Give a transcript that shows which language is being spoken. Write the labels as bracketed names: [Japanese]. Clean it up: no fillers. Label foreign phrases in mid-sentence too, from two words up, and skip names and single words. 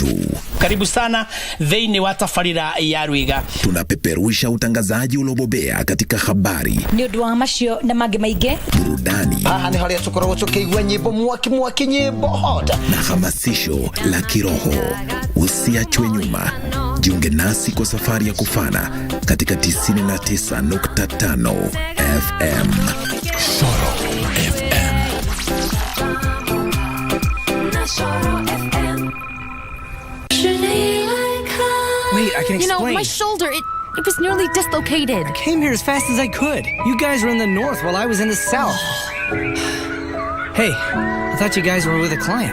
[Swahili] Karibu sana [Kikuyu] thĩinĩ wa tabarĩra ya Rwiga. [Swahili] Tunapeperusha utangazaji uliobobea katika habari, [Kikuyu] nĩ ũndũ wa macio na mangĩ maingĩ, [Swahili] burudani, [Kikuyu] haha nĩ harĩa tũkoragwo tũkĩigua nyĩmbo mwaki nyĩmbo hot, [Swahili] na hamasisho la kiroho. Usiachwe nyuma. Jiunge nasi kwa safari ya kufana katika 99.5 FM. Soro FM. [English] Wait, I can explain. My shoulder, it was nearly dislocated. I came here as fast as I could. You guys were in the north while I was in the south. Hey, I thought you guys were with a client.